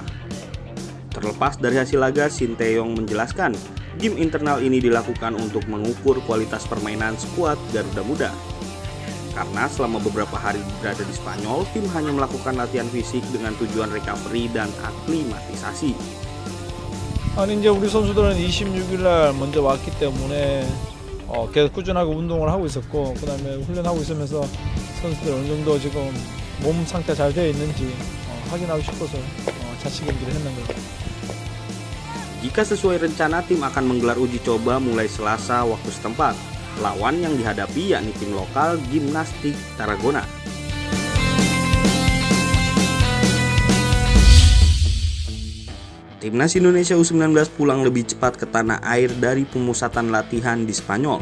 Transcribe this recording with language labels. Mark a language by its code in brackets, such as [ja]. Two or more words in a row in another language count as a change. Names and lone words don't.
[id] Terlepas dari hasil laga, Shin Tae-yong menjelaskan, game internal ini dilakukan untuk mengukur kualitas permainan skuad Garuda Muda. Karena selama beberapa hari berada di Spanyol, tim hanya melakukan latihan fisik dengan tujuan recovery dan aklimatisasi. [ko] 아니 이제 우리 선수들은 26일 날 먼저 왔기 때문에 계속 꾸준하게 운동을 하고 있었고 그다음에 훈련하고 있으면서 선수들 어느 정도 지금 몸 상태 잘 되어 있는지 확인하고 싶어서 자치 경기를 했는 거예요. [id] Jika sesuai rencana, tim akan menggelar uji coba mulai Selasa waktu setempat. Lawan yang dihadapi yakni tim lokal Gimnastik Tarragona. Timnas Indonesia U19 pulang lebih cepat ke tanah air dari pemusatan latihan di Spanyol.